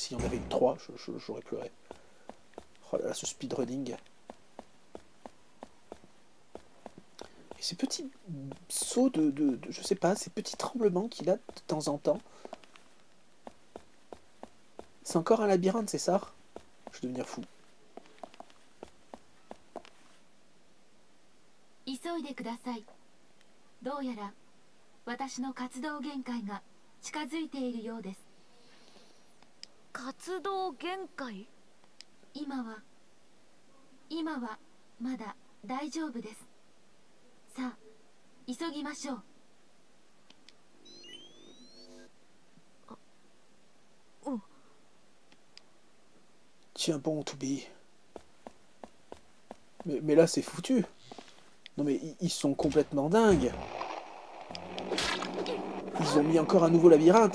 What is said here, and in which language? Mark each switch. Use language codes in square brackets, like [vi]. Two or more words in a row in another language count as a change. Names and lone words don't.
[fr] S'il y en avait eu 3, j'aurais pleuré. Oh là là, ce speedrunning. Et ces petits sauts je sais pas, ces petits tremblements qu'il a de temps en temps. C'est encore un labyrinthe, c'est ça? Je vais devenir fou. [ja] 急いでください。どうやら私の活動限界が近づいているようです。活動限界？今はまだ大丈夫です。さあ、急ぎましょう。 [fr] Tiens bon, Toby. Mais là, c'est foutu. Non mais ils sont complètement dingues. Ils ont mis encore un nouveau labyrinthe.